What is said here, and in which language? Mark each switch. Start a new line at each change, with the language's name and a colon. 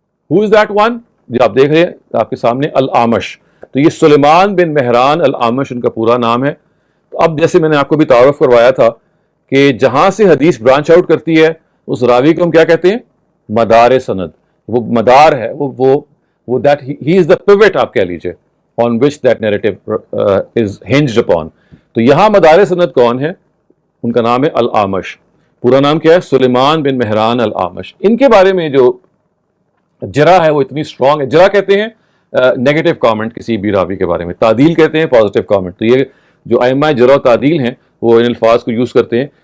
English: Who is that one؟
Urdu: جو آپ دیکھ رہے ہیں آپ کے سامنے، الاعمش. تو یہ سلیمان بن مہران الاعمش ان کا پورا نام ہے. اب جیسے میں نے آپ کو بھی تعارف کروایا تھا کہ جہاں سے حدیث برانچ آؤٹ کرتی ہے اس راوی کو ہم کیا کہتے ہیں؟ مدار سند. وہ مدار ہے، وہ
English: that he is the pivot
Urdu: آپ کہہ لیجئے
English: on which that narrative is hinged upon.
Urdu: تو یہاں مدار سند کون ہے؟ ان کا نام ہے الاعمش. پورا نام کیا ہے؟ سلیمان بن مہران الاعمش. ان کے بارے میں جو جرح ہے وہ اتنی اسٹرانگ ہے. جرح کہتے ہیں نیگیٹو کامنٹ کسی بھی راوی کے بارے میں، تعدیل کہتے ہیں پازیٹیو کامنٹ. تو یہ جو ائمہ جرح و تعدیل ہیں وہ ان الفاظ کو یوز کرتے ہیں.